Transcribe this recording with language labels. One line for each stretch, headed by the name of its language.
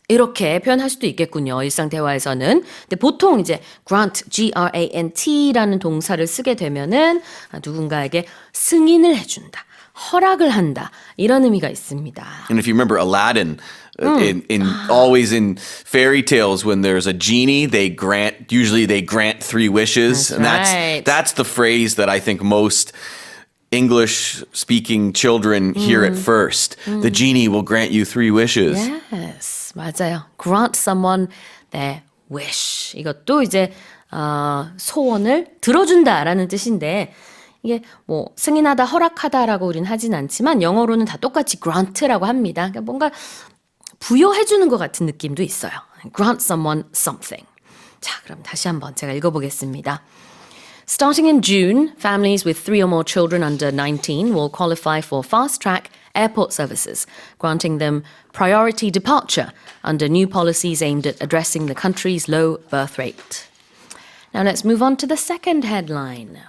Korean: 이렇게 표현할 수도 있겠군요. 일상 대화에서는. 근데 보통 이제 grant, G-R-A-N-T라는 동사를 쓰게 되면은 누군가에게 승인을 해준다, 허락을 한다 이런 의미가 있습니다.
English: And if you remember Aladdin, always in fairy tales when there's a genie, they grant 3 wishes. That's the phrase that I think most English-speaking children hear it first. The genie will grant you 3 wishes. Yes,
Korean: 맞아요.
English: Grant someone their wish.
Korean: 이것도 이제 소원을 들어준다라는 뜻인데 이게 뭐 승인하다, 허락하다라고 우리는 하진 않지만 영어로는 다 똑같이 grant라고 합니다. 그러니까 뭔가 부여해주는 것 같은 느낌도 있어요.
English: Grant someone something.
Korean: 자, 그럼 다시 한번 제가 읽어보겠습니다.
English: Starting in June, families with 3 or more children under 19 will qualify for fast-track airport services, granting them priority departure under new policies aimed at addressing the country's low birth rate. Now let's move on to the second headline.